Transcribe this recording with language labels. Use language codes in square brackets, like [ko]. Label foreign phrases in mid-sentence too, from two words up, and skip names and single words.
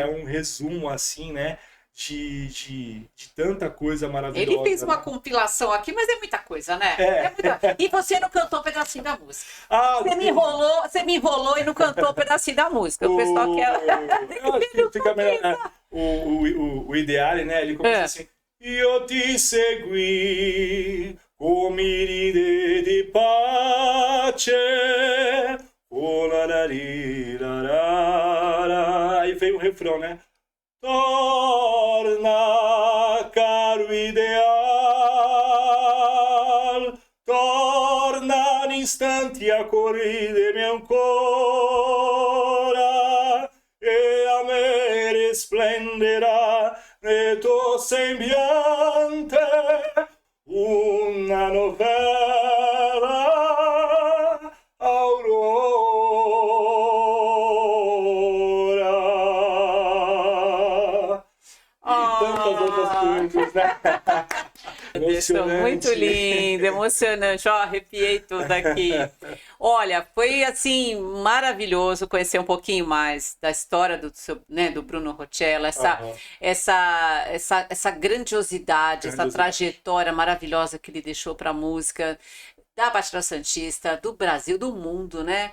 [pt] Um resumo, assim, né, de tanta coisa maravilhosa. Ele fez uma compilação aqui, mas é muita coisa, né? É muita... E você não cantou um pedacinho da música. Você me enrolou e não cantou um pedacinho da música. O pessoal quer... Fica melhor. O Ideale, né? Ele começa assim... [it] Io ti segui come ride di pace. [pt] Aí vem o refrão, né? [it] Torna, caro ideal, torna instanti a corridere ancora, e a me risplenderà nel tuo sembiante una novella aurora. [pt] E tantas outras coisas, né? Muito lindo, emocionante. Ó, arrepiei tudo aqui. Olha, foi assim maravilhoso conhecer um pouquinho mais da história do Bruno Roccella, essa grandiosidade, essa trajetória maravilhosa que ele deixou para a música da Baixada Santista, do Brasil, do mundo, né?